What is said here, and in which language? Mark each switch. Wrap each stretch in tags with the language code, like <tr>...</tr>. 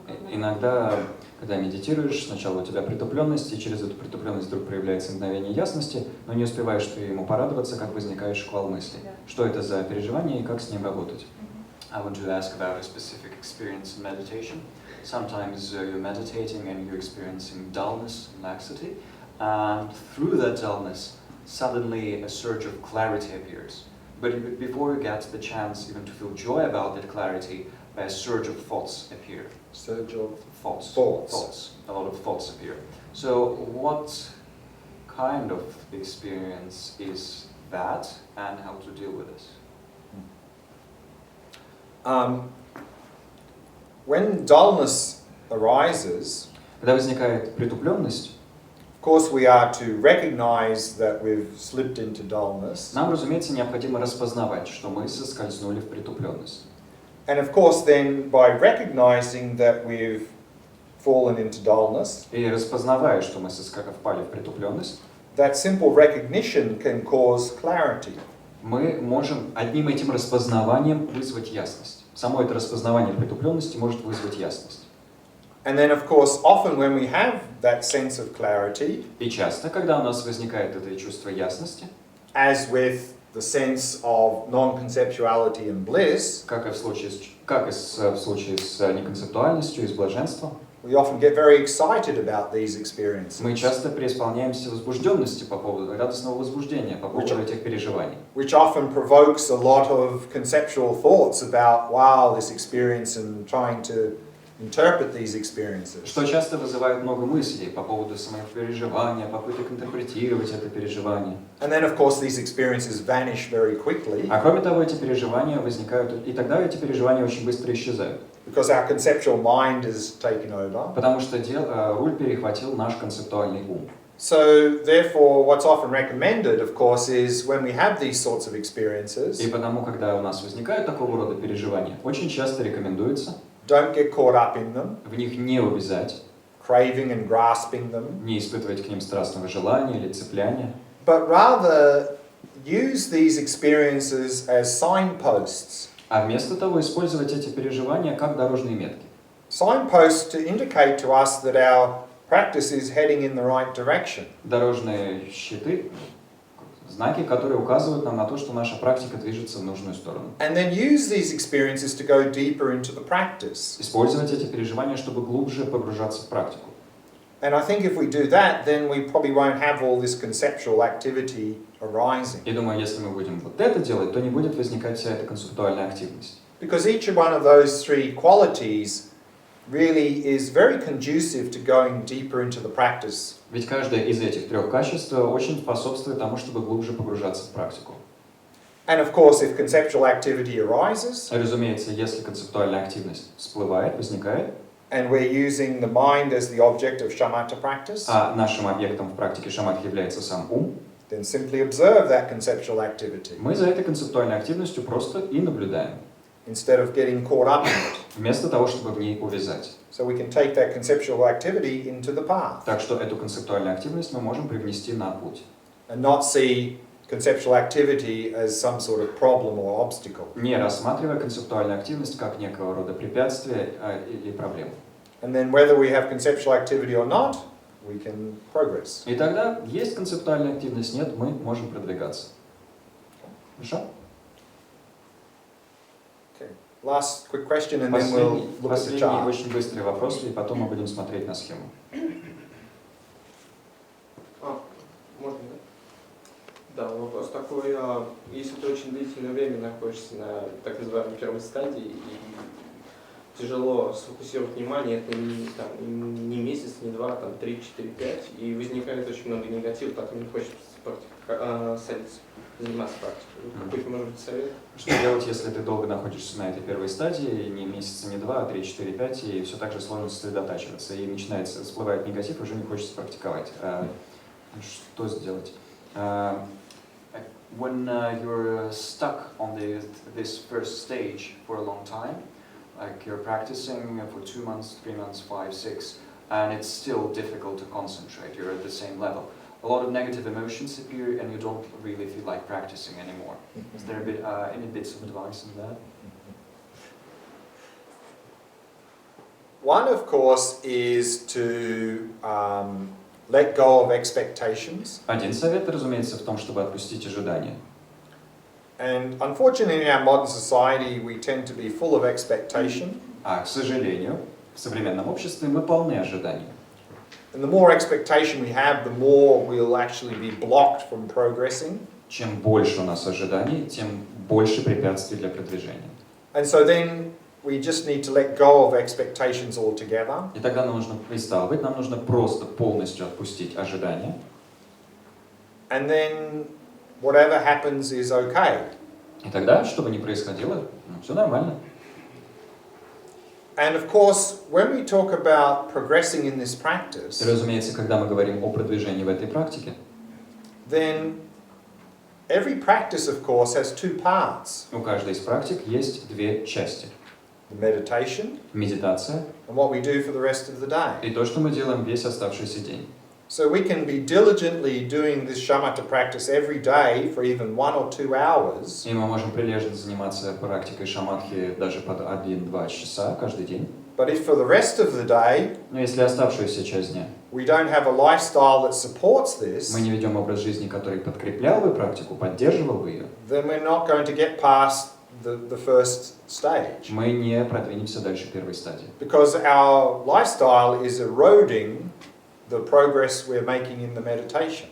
<ru>Иногда, когда медитируешь, сначала у тебя притупленность, и через эту притупленность вдруг проявляется мгновение ясности, но не успеваешь ты ему порадоваться, как возникает шквал мыслей. Что это за переживание и как с ним работать?</ru> <en>I want to ask about a specific experience in meditation. Sometimes you're meditating and you're experiencing dullness and laxity, and through that dullness, suddenly a surge of clarity appears. But before you get the chance even to feel joy about that clarity, a surge of thoughts appear. Surge of Thoughts. Thoughts. A lot of thoughts appear. So what kind of experience is that, and how to deal with this? When dullness arises,</en> <ru>Когда возникает притупленность,</ru> <en>of course we are to recognize that we've slipped into dullness.</en> <ru>нам, разумеется, необходимо распознавать, что мы соскользнули в притупленность.</ru> <en>And of course then by recognizing that we've fallen into dullness,</en> <ru>И распознавая, что мы впали в притупленность,</ru> <en>that simple recognition can cause clarity.</en> <ru>мы можем одним этим распознаванием вызвать ясность. Само это распознавание притупленности может вызвать ясность.</ru> <en>And then of course often when we have that sense of clarity,</en> <ru>И часто, когда у нас возникает это чувство ясности,</ru> <en>as with the sense of non-conceptuality and bliss,</en> <ru>как и в случае с неконцептуальностью и с блаженством,</ru> <en>we often get very excited about these experiences,</en> <ru>мы часто преисполняемся возбужденности по поводу, радостного возбуждения по поводу этих переживаний.</ru> <en>which often provokes a lot of conceptual thoughts about, wow, this experience, and trying to interpret these experiences.</en> <ru>Что часто вызывает много мыслей по поводу самого переживания, попыток интерпретировать это переживание.</ru> <en>And then, of course, these experiences vanish very quickly</en> <ru>А кроме того, эти переживания возникают, и тогда эти переживания очень быстро исчезают.</ru> <en>because our conceptual mind is taken over.</en> <ru>Потому что руль перехватил наш концептуальный ум.</ru> <en>So, therefore, what's often recommended, of course, is when we have these sorts of experiences,</en> <ru>И потому, когда у нас возникают такого рода переживания, очень часто рекомендуется</ru> <en>don't get caught up in them,</en> <ru>в них не увязать,</ru> <en>craving and grasping them,</en> <ru>не испытывать к ним страстного желания или цепляния,</ru> <en>but rather use these experiences as signposts.</en> <ru>а вместо того использовать эти переживания как дорожные метки.</ru> <en>Signposts to indicate to us that our practice is heading in the right direction.</en> <ru>Дорожные щиты, знаки, которые указывают нам на то, что наша практика движется в нужную сторону.</ru> <en>And then use these experiences to go deeper into the practice.</en> <ru>Использовать эти переживания, чтобы глубже погружаться в практику.</ru> <en>And I think if we do that, then we probably won't have all this conceptual activity arising.</en> <ru>И думаю, если мы будем вот это делать, то не будет возникать вся эта концептуальная активность.</ru> <en>Because each one of those three qualities really is very conducive to going deeper into the practice.</en> <ru>Ведь каждое из этих трех качеств очень способствует тому, чтобы глубже погружаться в практику.</ru> <en>And of course, if conceptual activity arises,</en> <ru>Разумеется, если концептуальная активность всплывает, возникает,</ru> <en>and we're using the mind as the object of shamatha practice,</en> <ru>а нашим объектом в практике шаматхи является сам ум,</ru> <en>then simply observe that conceptual activity</en> <ru>мы за этой концептуальной активностью просто и наблюдаем,</ru> <en>instead of getting caught up in it.</en> <ru>вместо того, чтобы в ней увязать.</ru> <en>So we can take that conceptual activity into the path</en> <ru>Так что эту концептуальную активность мы можем привнести на путь.</ru> <en>and not see conceptual activity as some sort of problem or obstacle.</en> <ru>Не рассматривая концептуальную активность как некого рода препятствие или проблему.</ru> <en>And then whether we have conceptual activity or not, we can progress.</en> <ru>И тогда есть концептуальная активность, нет, мы можем продвигаться. Хорошо?</ru> <en>Okay. Last quick question and then we'll look at the</en> <ru>Последний</ru> <en>chart.</en> <ru>очень быстрый вопрос, и потом мы будем смотреть на схему. Можно, да? Да, вопрос такой, если ты очень длительное время находишься на так называемой первой стадии и тяжело сфокусировать внимание, это не месяц, не два, там 3, 4, 5, и возникает очень много негатива, потом не хочется практиковать. садиться, заниматься практикой? Какой-то, может быть, совет? Что делать, если ты долго находишься на этой первой стадии, не месяца, не два, а 3, 4, 5, и все так же сложно сосредотачиваться, и начинается, всплывает негатив, уже не хочется практиковать. Что сделать?</ru> <en>When you're stuck on this first stage for a long time, like you're practicing for 2 months, 3 months, 5, 6, and it's still difficult to concentrate, you're at the same level. A lot of negative emotions appear and you don't really feel like practicing anymore. Is there any bits of advice on that? One, of course, is to let go of expectations.</en> <ru>Один совет, разумеется, в том, чтобы отпустить ожидания.</ru> <en>And unfortunately, in our modern society, we tend to be full of expectation.</en> <ru>А, к сожалению, в современном обществе мы полны ожиданий.</ru> <en>And the more expectation we have, the more we'll actually be blocked from progressing.</en> <ru>Чем больше у нас ожиданий, тем больше препятствий для продвижения.</ru> <en>And so then we just need to let go of expectations altogether.</en> <ru>И тогда нам нужно, стало быть, нам нужно просто полностью отпустить ожидания.</ru> <en>And then whatever happens is okay.</en> <ru>И тогда, что бы ни происходило, все нормально.</ru> <en>And of course, when we talk about progressing in this practice,</en> <ru>И, разумеется, когда мы говорим о продвижении в этой практике,</ru> <en>then every practice, of course, has two parts.</en> <ru>у каждой из практик есть две части.</ru> <en>The meditation</en> <ru>Медитация</ru> <en>and what we do for the rest of the day.</en> <ru>и то, что мы делаем весь оставшийся день.</ru> <en>So we can be diligently doing this shamatha practice every day for even 1 or 2 hours.</en> <ru>И мы можем прилежно заниматься практикой шаматхи даже под 1-2 часа каждый день.</ru> <en>But if for the rest of the day</en> <ru>Но если оставшуюся часть дня</ru> <en>we don't have a lifestyle that supports this,</en> <ru>мы не ведем образ жизни, который подкреплял бы практику, поддерживал бы ее,</ru> <en>then we're not going to get past the first stage.</en> <ru>мы не продвинемся дальше первой стадии.</ru> <en>Because our lifestyle is eroding the progress we're making in the meditation.</en>